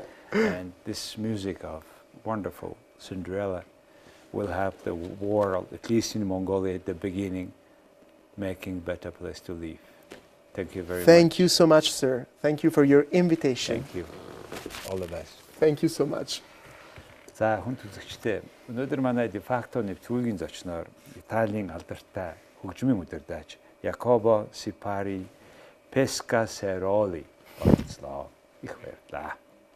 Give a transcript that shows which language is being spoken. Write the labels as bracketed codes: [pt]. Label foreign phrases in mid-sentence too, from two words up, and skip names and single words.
[en] and this music of wonderful Cinderella will have the world, at least in Mongolia at the beginning, making better place to live. Thank you very much. Thank you so much, sir. Thank you for your invitation. Thank you. All the best. Thank you so much. [mn] За хүн үзэгчдээ өнөөдөр манай de facto нэвтрүүлгийн зочноор Италийн алдартай хөгжмийн удирдаач Jacopo Sipari Pescasseroli оролцлоо. Их баярлалаа.